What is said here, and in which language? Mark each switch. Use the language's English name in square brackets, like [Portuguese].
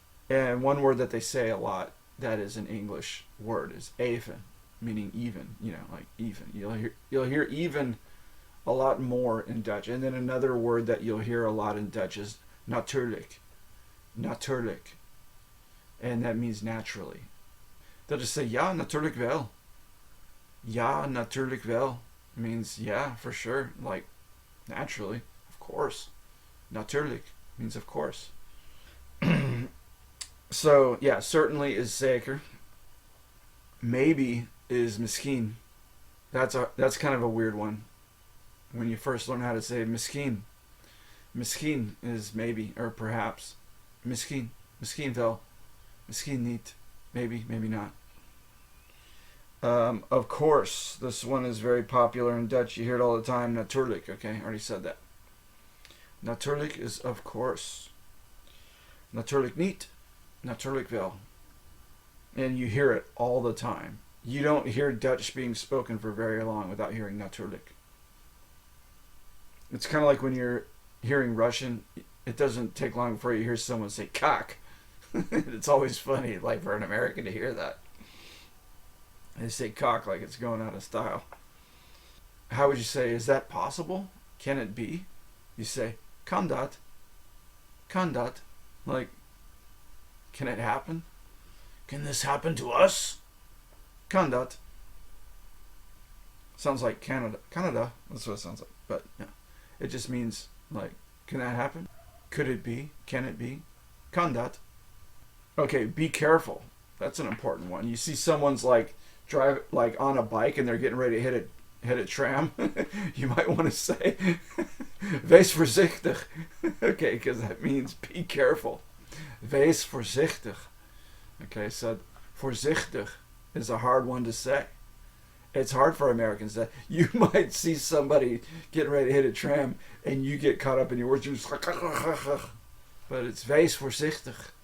[English] And one word that they say a lot that is an English word is even, meaning even, like even. You'll hear even a lot more in Dutch. And then another word that you'll hear a lot in Dutch is natuurlijk. Natuurlijk. And that means naturally. They'll just say, [Dutch] ja, natuurlijk wel. Ja, natuurlijk wel. [English] Means, yeah, for sure. Like, naturally. Of course. Natuurlijk means of course. So, yeah, certainly is zeker. Maybe is misschien. That's kind of a weird one. When you first learn how to say misschien. Misschien is maybe, or perhaps. [Dutch] Misschien. Misschien wel. Misschien niet. [English] Maybe, maybe not. Of course, this one is very popular in Dutch. You hear it all the time. Natuurlijk, okay? I already said that. Natuurlijk is of course. [Dutch] Natuurlijk niet. Natuurlijk wel. [English] And you hear it all the time. You don't hear Dutch being spoken for very long without hearing natuurlijk. It's kind of like when you're hearing Russian, it doesn't take long before you hear someone say cock. It's always funny, like for an American to hear that. They say cock like it's going out of style. How would you say, is that possible? Can it be? You say, [Dutch] kan dat. Kan dat. [English] Like, can it happen? Can this happen to us? Kan dat. Sounds like Canada. Canada. That's what it sounds like. But yeah, it just means like, can that happen? Could it be? Can it be? Kan dat? Okay, be careful. That's an important one. You see someone's like drive like on a bike and they're getting ready to hit a tram. You might want to say [Dutch] wees voorzichtig. [English] Okay, because that means be careful. [Dutch] Wees voorzichtig. [English] Okay, so voorzichtig is a hard one to say. It's hard for Americans that you might see somebody getting ready to hit a tram and you get caught up in your words. You're just like, but it's [Dutch] wees voorzichtig.